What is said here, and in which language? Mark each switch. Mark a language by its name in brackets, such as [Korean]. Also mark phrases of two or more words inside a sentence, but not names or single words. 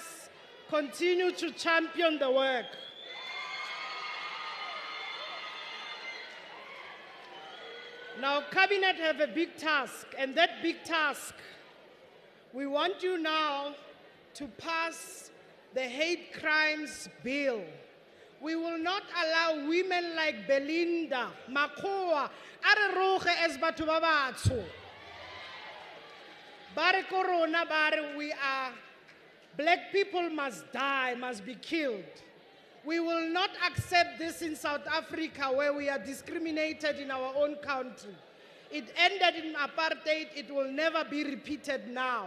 [English] Continue to champion the work. Now, Cabinet have a big task, and that big task, we want you now to pass the hate crimes bill. We will not allow women like Belinda, Makoa, Areroge as [Southern Sotho] batho ba batsho. [English] Bare corona, bare we are, black people must die, must be killed. We will not accept this in South Africa where we are discriminated in our own country. It ended in apartheid, it will never be repeated now.